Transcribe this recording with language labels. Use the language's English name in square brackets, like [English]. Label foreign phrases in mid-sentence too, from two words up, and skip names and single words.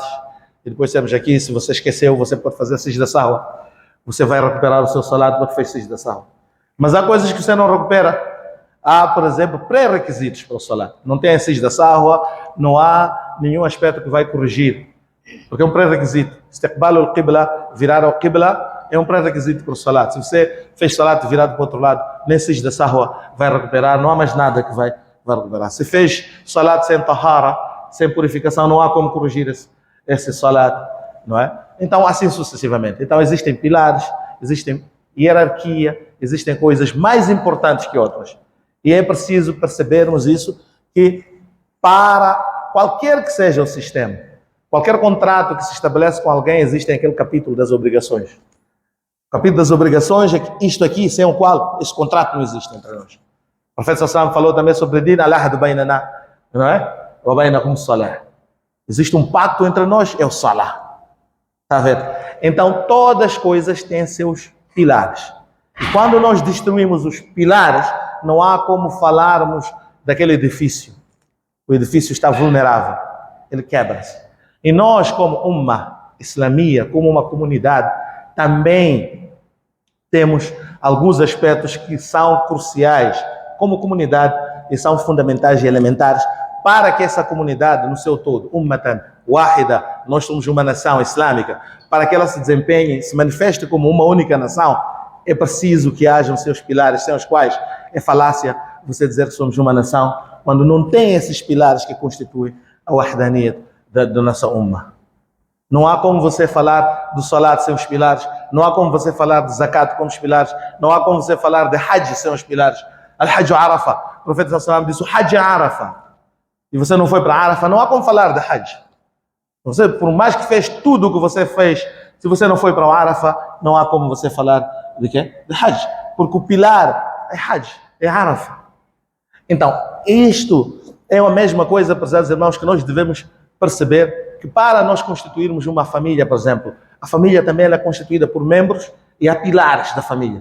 [Portuguese] E depois temos aqui, se você esqueceu, você pode fazer [Arabic] سجدة سهو. [Portuguese] Você vai recuperar o seu salat porque fez [Arabic] سجدة سهو. [Portuguese] Mas há coisas que você não recupera. Há, por exemplo, pré-requisitos para o salat. Não tem [Arabic] سجدة سهو, [Portuguese] não há nenhum aspecto que vai corrigir. Porque é um pré-requisito. [Arabic] استقبال القبلة, [Portuguese] virar ao qibla, é um pré-requisito para o salat. Se você fez salat virado para o outro lado, nem [Arabic] سجدة سهو [Portuguese] vai recuperar, não há mais nada que vai recuperar. Se fez salat sem tahara, sem purificação, não há como corrigir esse salat, não é? Então, assim sucessivamente. Então, existem pilares, existem hierarquia, existem coisas mais importantes que outras. E é preciso percebermos isso, que para qualquer que seja o sistema, qualquer contrato que se estabelece com alguém, existe aquele capítulo das obrigações. O capítulo das obrigações é que isto aqui, sem o qual esse contrato não existe entre nós. O profeta sallallahu falou também sobre [Arabic] دين العهد بيننا, [Portuguese] não é? [Arabic] وبينكم صلاة. [Portuguese] Existe um pacto entre nós, é o salah. Está a ver? Então, todas as coisas têm seus pilares. E quando nós destruímos os pilares, não há como falarmos daquele edifício. O edifício está vulnerável, ele quebra-se. E nós, como uma islamia, como uma comunidade, também temos alguns aspectos que são cruciais como comunidade e são fundamentais e elementares para que essa comunidade, no seu todo, [Arabic] أمة واحدة, [Portuguese] nós somos uma nação islâmica, para que ela se desempenhe, se manifeste como uma única nação, é preciso que hajam seus pilares, sem os quais é falácia você dizer que somos uma nação, quando não tem esses pilares que constituem a wahdaniyat da nossa umma. Não há como você falar do salat sem os pilares, não há como você falar de zakat com os pilares, não há como você falar de hajj sem os pilares. [Arabic] الحج عرفة, [Portuguese] o profeta [Arabic] صلى الله عليه وسلم [Portuguese] disse o [Arabic] حج عرفة, [Portuguese] e você não foi para Arafah, não há como falar de Hajj. Você, por mais que fez tudo o que você fez, se você não foi para o Arafah, não há como você falar de quê? De Hajj, porque o pilar é Hajj, é Arafah. Então, isto é a mesma coisa, prezados irmãos, que nós devemos perceber que para nós constituirmos uma família, por exemplo, a família também é constituída por membros e há pilares da família.